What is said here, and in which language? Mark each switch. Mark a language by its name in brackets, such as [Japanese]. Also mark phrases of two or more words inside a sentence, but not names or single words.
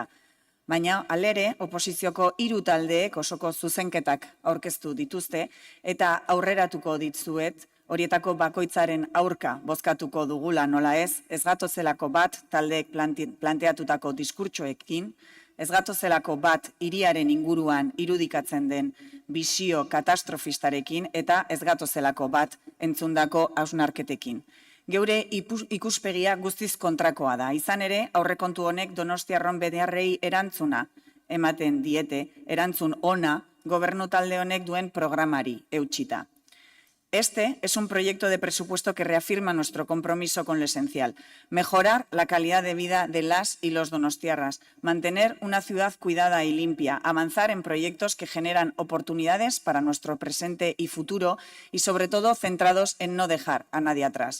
[Basque] Baina, alere, oposizioko 3 taldeek osoko zuzenketak aurkeztu dituzte eta aurreratuko ditzuet, horietako bakoitzaren aurka bozkatuko dugula nola ez gatozelako bat taldeek planteatutako diskurtsoekin, ez gatozelako bat hiriaren inguruan irudikatzen den bisio katastrofistarekin eta ez gatozelako bat entzundako hausnarketekin. Geure ikuspegia guztiz kontrakoa da. Izan ere, aurrekontu honek Donostiarron beharrei erantzuna ematen diete, erantzun ona gobernu talde honek duen programari eutsita. [Spanish] Este es un proyecto de presupuesto que reafirma nuestro compromiso con lo esencial, mejorar la calidad de vida de las y los donostiarras, mantener una ciudad cuidada y limpia, avanzar en proyectos que generan oportunidades para nuestro presente y futuro y sobre todo centrados en no dejar a nadie atrás.